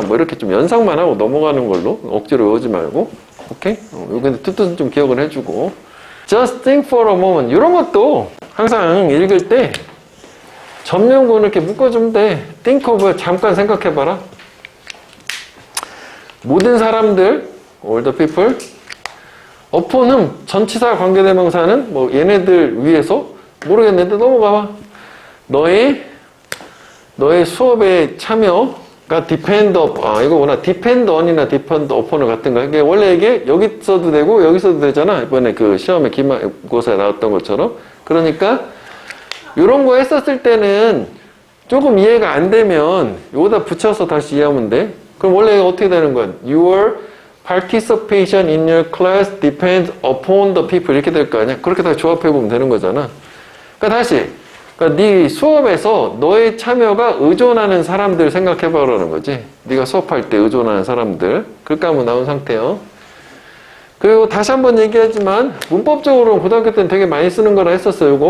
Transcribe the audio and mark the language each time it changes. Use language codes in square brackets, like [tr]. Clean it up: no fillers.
[ko] 뭐 이렇게 좀 연상만 하고 넘어가는 걸로, 억지로 외우지 말고. 오케이? 근데 뜻은 좀 기억을 해주고. [en] Just think for a moment. [ko] 이런 것도 항상 읽을 때 접명구는 이렇게 묶어주면 돼. [en] Think of, [ko] 잠깐 생각해봐라. 모든 사람들, [en] all the people. [ko] upon은 전치사 관계대명사는 뭐 얘네들 위해서 모르겠는데 넘어가봐. 너의 수업에 참여가 [en] depend up, [ko] 이거구나. depend on이나 depend upon을 같은 거. 이게 원래 이게 여기 써도 되고 여기 써도 되잖아. 이번에 그 시험에 기말고사에 나왔던 것처럼. 그러니까 이런 거 했었을 때는 조금 이해가 안 되면 여기다 붙여서 다시 이해하면 돼. 그럼 원래 어떻게 되는 거야? [en] Your participation in your class depends upon the people. [ko] 이렇게 될 거 아니야? 그렇게 다 조합해보면 되는 거잖아. 그러니까 다시, 그러니까 네 수업에서 너의 참여가 의존하는 사람들 생각해보라는 거지. 네가 수업할 때 의존하는 사람들. 그렇게 하면 나온 상태요. 그리고 다시 한번 얘기하지만 문법적으로 고등학교 때는 되게 많이 쓰는 거라 했었어요.